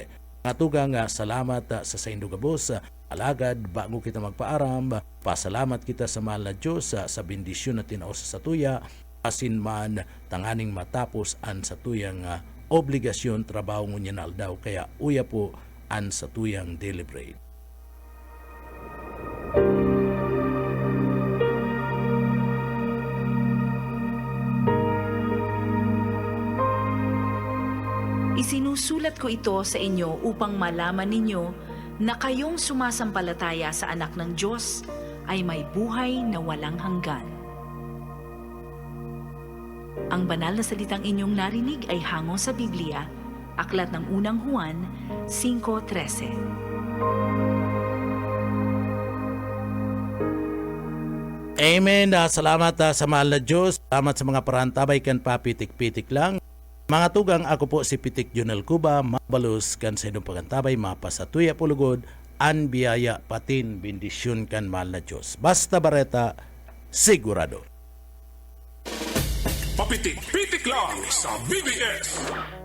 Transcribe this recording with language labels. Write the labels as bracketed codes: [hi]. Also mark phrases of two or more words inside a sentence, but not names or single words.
[bik] Mga tugang salamat sa Saindo Gabos. Alagad, bago kita magpaaram, pasalamat kita sa mahal na Diyos sa bendisyon na tinaos sa tuya asin man tanganing matapos an sa tuyang obligasyon trabaho ngunyan aldaw kaya uya po an sa tuyang deliberate. [tl] Isinusulat ko ito sa inyo upang malaman ninyo na kayong sumasampalataya sa anak ng Diyos ay may buhay na walang hanggan. Ang banal na salitang inyong narinig ay hango sa Biblia, aklat ng unang Juan 5:13. Amen. [bik] Salamat sa mahal na Diyos. Salamat sa mga parantabay kan papitik-pitik lang. Mga tugang, ako po si Pitik Junel Cuba, mabalus kan sa inyong pagantabay, mapasatuya pulugod, an biyaya patin bendisyon kan mahal na Diyos. Basta Bareta, sigurado. Papitik-pitik lang sa BBS.